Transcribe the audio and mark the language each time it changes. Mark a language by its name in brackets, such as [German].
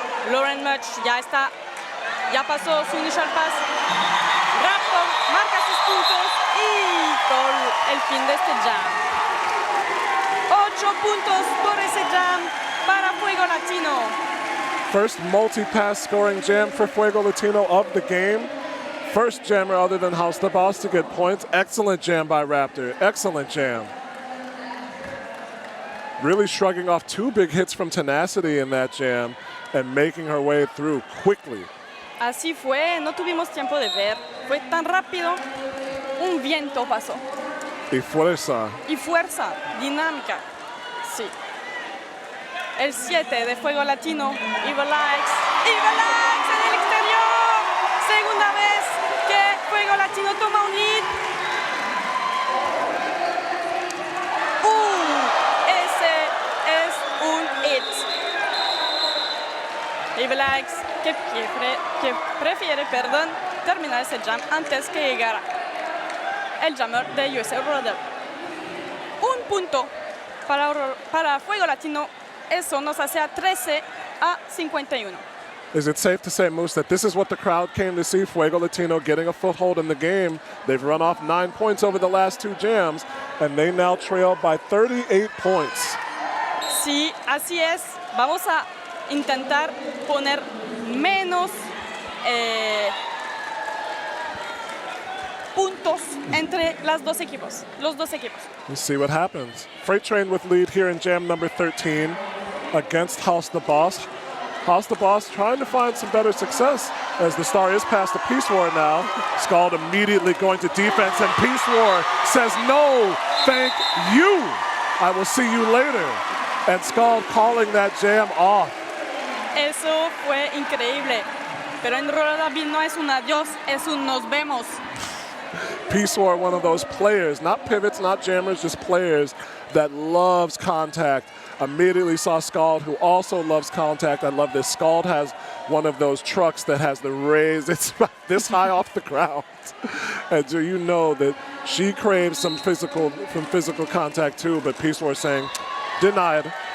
[Spanish] Lauren Mutch ya pasó su initial pass. Raptor marca sus puntos y con el fin de este jam. 8 puntos por ese jam para Fuego Latino. [English] First multi-pass scoring jam for Fuego Latino of the game. First jammer other than House the Boss to get points. Excellent jam by Raptor. Excellent jam. Really shrugging off two big hits from Tenacity in that jam and making her way through quickly. [Spanish] Así fue, no tuvimos tiempo de ver. Fue tan rápido, un viento pasó. Y fuerza. Y fuerza, dinámica. Sí. El 7 de Fuego Latino, Evil Alex. Evil Alex en el exterior. Segunda vez que Fuego Latino toma un lead. Ese es un hit. Evil Alex que prefiere terminar ese jam antes que llegara el jammer de USA Roller Derby. Un punto para Fuego Latino. Eso nos hace a 13-51. [English] Is it safe to say, Moose, that this is what the crowd came to see? Fuego Latino getting a foothold in the game. They've run off 9 points over the last two jams, and they now trail by 38 points. [Spanish] Sí, así es. Vamos a intentar poner menos puntos entre los dos equipos. [English] Let's see what happens. Freight Train with lead here in jam number 13 against House the Boss. House the Boss trying to find some better success as the star is past the Peace War now. Scald immediately going to defense, and Peace War says, no, thank you. I will see you later. And Scald calling that jam off. [Spanish] Eso fue increíble. Pero en Roller Derby no es un adiós, es un nos vemos. [English] Peace War, one of those players, not pivots, not jammers, just players that loves contact. Immediately saw Scald, who also loves contact. I love this. Scald has one of those trucks that has the raise. It's this high off the ground. And so you know that she craves some physical contact too, but Peace War saying, denied.